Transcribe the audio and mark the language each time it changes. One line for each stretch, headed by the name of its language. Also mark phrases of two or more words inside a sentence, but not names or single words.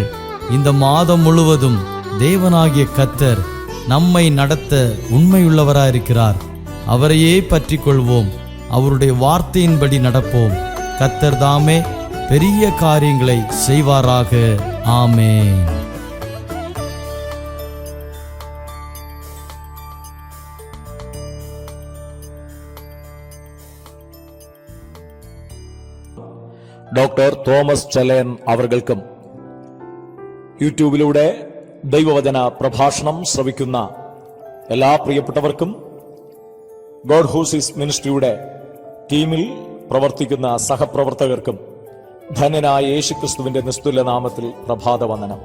Tamil: இந்த மாதம் முழுவதும் தேவனாகிய கர்த்தர் நம்மை நடத்த உண்மையுள்ளவராயிருக்கிறார். அவரையே பற்றி கொள்வோம், அவருடைய வார்த்தையின்படி நடப்போம். கர்த்தர் தாமே பெரிய காரியங்களை செய்வாராக. ஆமென்.
Malayalam: ഡോക്ടർ തോമസ് ചെലയൻ അവർക്കും യൂട്യൂബിലൂടെ ദൈവവചന പ്രഭാഷണം ശ്രവിക്കുന്ന എല്ലാ പ്രിയപ്പെട്ടവർക്കും ഗോഡ് ഹൂ സീസ് മിനിസ്ട്രിയുടെ ടീമിൽ പ്രവർത്തിക്കുന്ന സഹപ്രവർത്തകർക്കും ധന്യനായ യേശുക്രിസ്തുവിന്റെ നിസ്തുല്യ നാമത്തിൽ പ്രഭാത വന്ദനം.